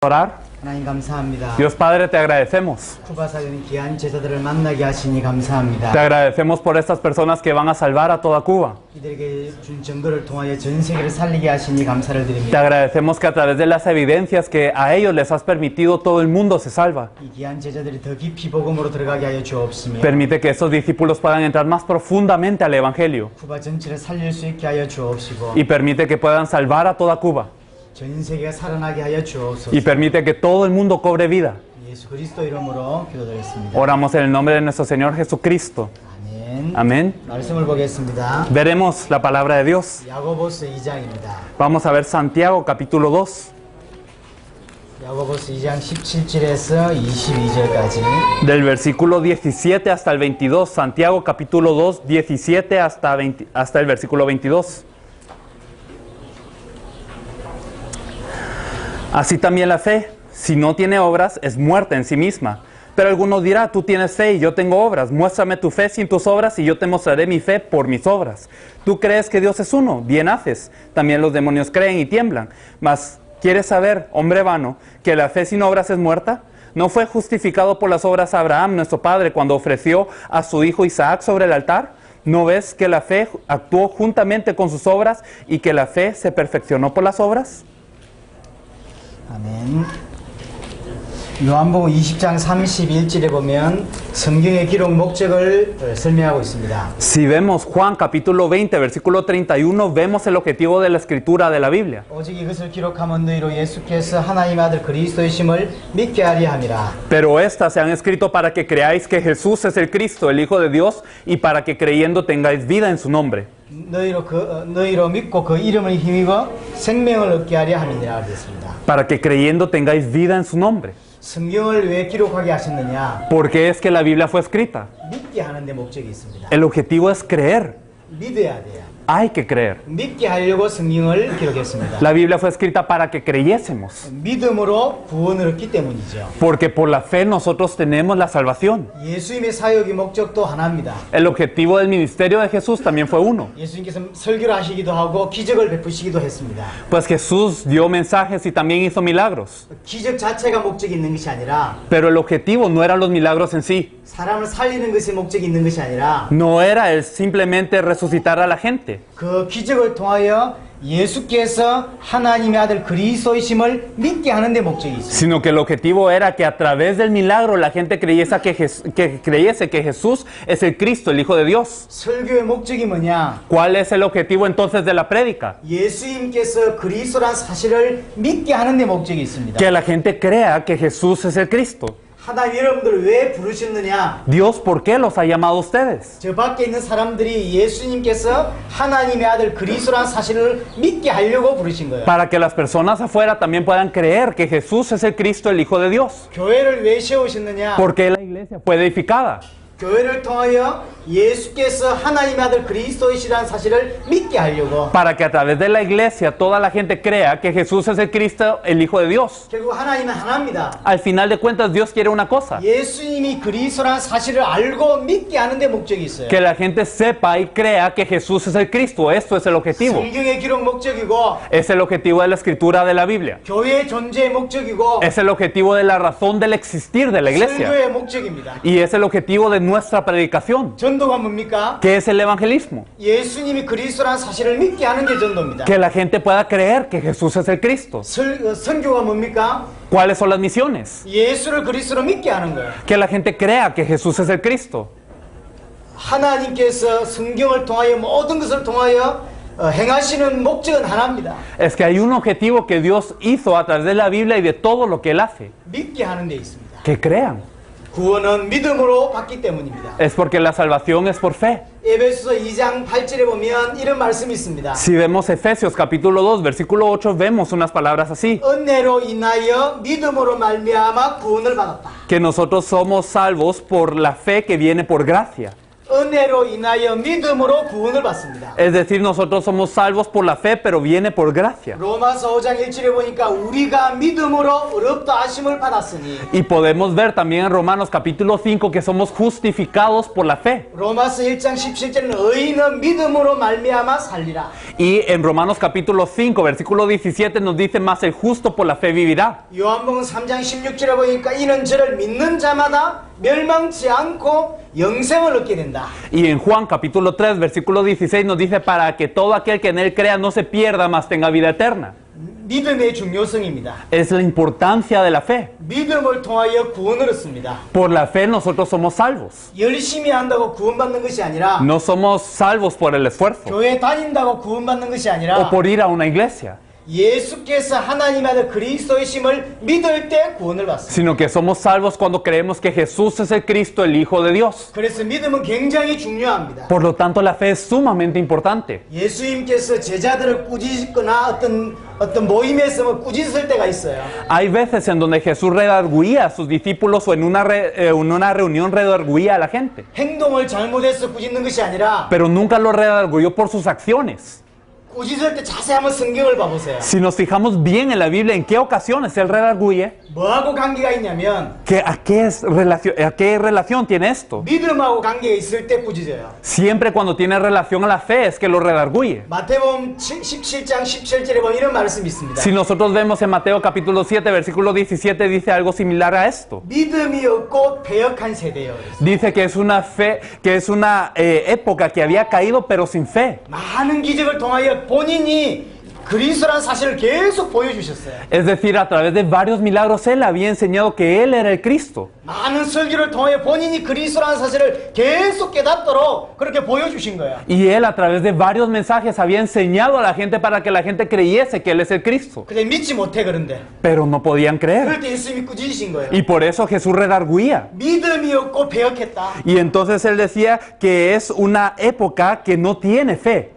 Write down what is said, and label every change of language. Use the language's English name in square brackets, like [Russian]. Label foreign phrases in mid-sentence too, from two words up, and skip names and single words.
[Spanish] Orar. [Korean] 하나님 감사합니다. [Spanish] Dios Padre, te agradecemos. [Korean] 쿠바 사역의 귀한 제자들을 만나게 하시니 감사합니다. [Spanish] Te agradecemos por estas personas que van a salvar a toda Cuba. [Korean] 이들에게 준 증거를 통하여 전 세계를 살리게 하시니 감사를 [Spanish] Te [Korean] 드립니다. [Spanish] agradecemos que a través de las evidencias que a ellos les has permitido, todo el mundo se salva. [Korean] 이 귀한 제자들이 더 깊이 복음으로 들어가게 하여 주옵시며 [Spanish] Permite que estos discípulos puedan entrar más profundamente al Evangelio [Korean] 쿠바 전체를 살릴 수 있게 하여 주옵시고 [Spanish] y permite que puedan salvar a toda Cuba [Korean] 전 세계가 살아나게 하여 주옵소서. [Spanish] y permite que todo el mundo cobre vida. [Korean] 예수 그리스도 이름으로 기도드렸습니다. [Spanish] Oramos en el nombre de nuestro Señor Jesucristo. [Korean] 아멘. [Spanish] Amén. [Korean] 말씀을 보겠습니다. [Spanish] Veremos la palabra de Dios. [Korean] 야고보스 2장입니다. [Spanish] Vamos a ver Santiago capítulo 2, [Korean] 야고보스 2장 17절에서 22절까지. [Spanish] del versículo 17 hasta el 22. Santiago capítulo 2, 17 hasta el versículo 22. Así también la fe, si no tiene obras, es muerta en sí misma. Pero alguno dirá, tú tienes fe y yo tengo obras. Muéstrame tu fe sin tus obras y yo te mostraré mi fe por mis obras. ¿Tú crees que Dios es uno? Bien haces. También los demonios creen y tiemblan. Mas, ¿quieres saber, hombre vano, que la fe sin obras es muerta? ¿No fue justificado por las obras Abraham, nuestro padre, cuando ofreció a su hijo Isaac sobre el altar? ¿No ves que la fe actuó juntamente con sus obras y que la fe se perfeccionó por las obras? [Korean] 아멘. 요한복음 20장 31절에 보면 성경의 기록 목적을 설명하고 있습니다. [Spanish] Si vemos Juan capítulo 20, versículo 31, vemos el objetivo de la escritura de la Biblia. [Korean] 오직 이것을 기록하면 너희로 예수께서 하나님 아들 그리스도이심을 믿게 하려 함이라. [Spanish] Pero estas se han escrito para que creáis que Jesús es el Cristo, el Hijo de Dios, y para que creyendo tengáis vida en su nombre. [Korean] 너희로 믿고 그 이름을 힘입어 생명을 얻게 하려 함이니라 그랬습니다. [Spanish] Para que creyendo tengáis vida en su nombre. [Korean] 성경을 왜 기록하게 하셨느냐? [Spanish] Porque es que la Biblia fue escrita. [Korean] 믿게 하는 데 목적이 있습니다. [Spanish] El objetivo es creer. [Korean] 믿어야 돼요. [Spanish] Hay que creer. [Korean] 믿게 하려고 성경을 기록했습니다. [Spanish] La Biblia fue escrita para que creyésemos. [Korean] 믿음으로 구원을 얻기 때문이죠. [Spanish] Porque por la fe nosotros tenemos la salvación. [Korean] 예수님의 사역의 목적도 하나입니다. [Spanish] El objetivo del ministerio de Jesús también fue uno. [Korean] 예수님께서 설교를 하시기도 하고 기적을 베푸시기도 했습니다. [Spanish] Pues Jesús dio mensajes y también hizo milagros. [Korean] 기적 자체가 목적이 있는 것이 아니라 [Spanish] Pero el objetivo no eran los milagros en sí. [Korean] 사람을 살리는 것이 목적이 있는 것이 아니라 [Spanish] No era el simplemente resucitar a la gente. [Korean] 그 기적을 통하여 예수께서 하나님의 아들 그리스도이심을 믿게 하는 데 목적이 있습니다. [Spanish] Sino que el objetivo era que a través del milagro la gente creyese que Jesús es el Cristo, el Hijo de Dios. [Korean] 설교의 목적이 뭐냐? [Spanish] ¿Cuál es el objetivo entonces de la prédica? [Korean] 예수님께서 그리스도란 사실을 믿게 하는 데 목적이 있습니다. [Spanish] Que la gente crea que Jesús es el Cristo. [Korean] 하나님 여러분들 왜 부르셨느냐? [Spanish] Dios, ¿por qué los ha llamado a ustedes? [Korean] 저 밖에 있는 사람들이 예수님께서 하나님의 아들 그리스도란 사실을 믿게 하려고 부르신 거예요. [Spanish] Para que las personas afuera también puedan creer que Jesús es el Cristo, el Hijo de Dios. [Korean] 교회를 왜 세우셨느냐? [Spanish] Porque la iglesia fue edificada. [Korean] 교회를 통하여 예수께서 하나님의 아들 그리스도이시라는 사실을 믿게 하려고. [Spanish] Para que a través de la iglesia toda la gente crea que Jesús es el Cristo, el Hijo de Dios. [Korean] 결국 하나님은 하나입니다. [Spanish] Al final de cuentas, Dios quiere una cosa. [Korean] 예수님이 그리스도라는 사실을 알고 믿게 하는 데 목적이 있어요. [Spanish] Que la gente sepa y crea que Jesús es el Cristo. Esto es el objetivo. [Korean] 성경의 기록 목적이고 [Spanish] Es el objetivo de la escritura de la Biblia. [Korean] 교회의 존재의 목적이고 [Spanish] Es el objetivo de la razón del existir de la iglesia. [Korean] 설교의 목적입니다. [Spanish] Y es el objetivo de nuestra predicación. [Korean] 전도가 뭡니까? [Spanish] ¿Qué es el evangelismo? [Korean] 예수님이 그리스도라는 사실을 믿게 하는 게 전도입니다. [Spanish] Que la gente pueda creer que Jesús es el Cristo. [Korean] 선교가 뭡니까? [Spanish] ¿Cuáles son las misiones? [Korean] 예수를 그리스도로 믿게 하는 거예요. [Spanish] Que la gente crea que Jesús es el Cristo. [Korean] 하나님께서 성경을 통하여 모든 것을 통하여 행하시는 목적은 하나입니다. [Spanish] Es que hay un objetivo que Dios hizo a través de la Biblia y de todo lo que Él hace. [Korean] 믿게 하는 데 있습니다. [Spanish] Que crean. [Korean] 구원은 믿음으로 받기 때문입니다. [Spanish] Es porque la salvación es por fe. [Korean] 에베소서 2장 8절에 보면 이런 말씀이 있습니다. [Spanish] Si vemos Efesios capítulo 2, versículo 8, vemos unas palabras así. [Korean] 은혜로 인하여 믿음으로 말미암아 구원을 받았다. [Spanish] Que nosotros somos salvos por la fe que viene por gracia. [Korean] 은혜로 인하여 믿음으로 구원을 받습니다. [Spanish] Es decir, nosotros somos salvos por la fe, pero viene por gracia. [Korean] 로마서 5장 1절에 보니까 우리가 믿음으로 의롭다 하심을 받았으니 [Spanish] Y podemos ver también en Romanos capítulo 5 que somos justificados por la fe. [Korean] 로마서 1장 17절은 의인은 믿음으로 말미암아 살리라. [Spanish] Y en Romanos capítulo 5, versículo 17 nos dice más el justo por la fe vivirá. [Korean] 요한복음 3장 16절에 보니까 이는 저를 믿는 자마다 멸망치 않고 영생을 얻게 된다. [Spanish] Y en Juan capítulo 3, versículo 16 nos dice para que todo aquel que en él crea no se pierda, mas tenga vida eterna. [Korean] 믿음의 중요성입니다. [Spanish] Es la importancia de la fe. [Korean] 믿음을 통하여 구원을 얻습니다. [Spanish] Por la fe nosotros somos salvos. [Korean] 열심히 한다고 구원받는 것이 아니라 [Spanish] No somos salvos por el esfuerzo [Korean] 교회 다닌다고 구원받는 것이 아니라 [Spanish] o por ir a una iglesia, [Korean] 예수께서 하나님의 아들 그리스도이심을 믿을 때 구원을 받습니다. [Spanish] sino que somos salvos cuando creemos que Jesús es el Cristo, el Hijo de Dios. [Korean] 그래서 믿음은 굉장히 중요합니다. [Spanish] Por lo tanto, la fe es sumamente importante. [Korean] 예수님께서 제자들을 꾸짖거나 어떤 모임에서 뭐 꾸짖을 때가 있어요. [Spanish] Hay veces en donde Jesús redarguía a sus discípulos o en una reunión redarguía a la gente, [Korean] 행동을 잘못해서 꾸짖는 것이 아니라 [Spanish] pero nunca lo redarguyó por sus acciones. [Korean] 꾸짖을 때 자세히 한번 성경을 봐보세요. [Spanish] Si nos fijamos bien en la Biblia, ¿en qué ocasiones Él redarguye? [Korean] 뭐하고 관계가 있냐면 [Spanish] ¿A qué relación tiene esto? [Korean] 믿음하고 관계가 있을 때 꾸짖어요. [Spanish] Siempre cuando tiene relación a la fe es que lo redarguye. [Korean] 마태복음 17장 17절에 보면 이런 말씀이 있습니다. [Spanish] Si nosotros vemos en Mateo capítulo 7, versículo 17, dice algo similar a esto. [Korean] 믿음이 없고 배역한 세대요. [Spanish] Dice que es una fe, que es una época que había caído pero sin fe. [Korean] 많은 기적을 통하여 본인이 그리스도라는 사실을 계속 보여주셨어요. [Spanish] Es decir, a través de varios milagros Él había enseñado que Él era el Cristo. [Korean] 많은 설교를 통하여 본인이 그리스도라는 사실을 계속 깨닫도록 그렇게 보여주신 거예요. [Spanish] Y Él a través de varios mensajes había enseñado a la gente para que la gente creyese que Él es el Cristo. [Korean] 근데 믿지 못해 그런데. [Spanish] Pero no podían creer. [Korean] 그럴 때 예수님이 꾸짖으신 거예요. [Spanish] Y por eso Jesús redarguía. [Korean] 믿음이 없고 배역했다. [Spanish] Y entonces Él decía que es una época que no tiene fe.